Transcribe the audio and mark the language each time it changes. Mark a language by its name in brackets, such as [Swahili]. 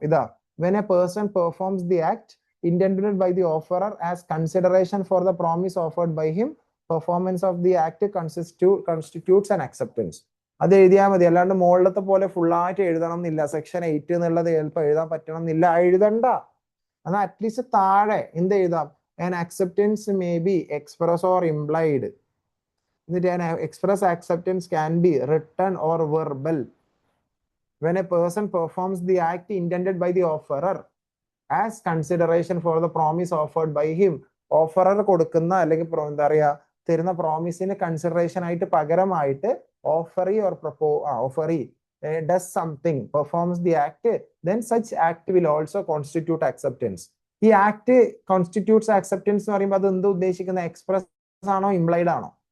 [English] ഇതാ, when a person performs the act intended by the offerer as consideration for the promise offered by him, performance of the act constitutes an acceptance. [Malayalam] അത് എഴുതിയാൽ മതി. അല്ലാണ്ട് മുകളിലത്തെ പോലെ ഫുള്ളായിട്ട് എഴുതണം എന്നില്ല. സെക്ഷൻ 8 എന്നുള്ളത് ചിലപ്പോൾ എഴുതാൻ പറ്റണം എന്നില്ല. എഴുതണ്ട. എന്നാൽ അറ്റ്ലീസ്റ്റ് താഴെ എന്ത് എഴുതാം? [English] an acceptance may be express or implied. An express acceptance can be written or verbal. when a person performs the act intended by the offerer as consideration for the promise offered by him. [Malayalam] Offerer കൊടുക്കുന്ന അല്ലെങ്കിൽ എന്താ പറയാ തരുന്ന പ്രോമിസിന് consideration ആയിട്ട് പകരമായിട്ട് offeree or offeree [English] does something, performs the act, then such act will also constitute acceptance. [Malayalam] ഈ [English] act constitutes acceptance [Malayalam] എന്ന് പറയുമ്പോൾ അത് എന്ത് ഉദ്ദേശിക്കുന്ന എക്സ്പ്രസ് ആണോ ഇംപ്ലൈഡ് ആണോ?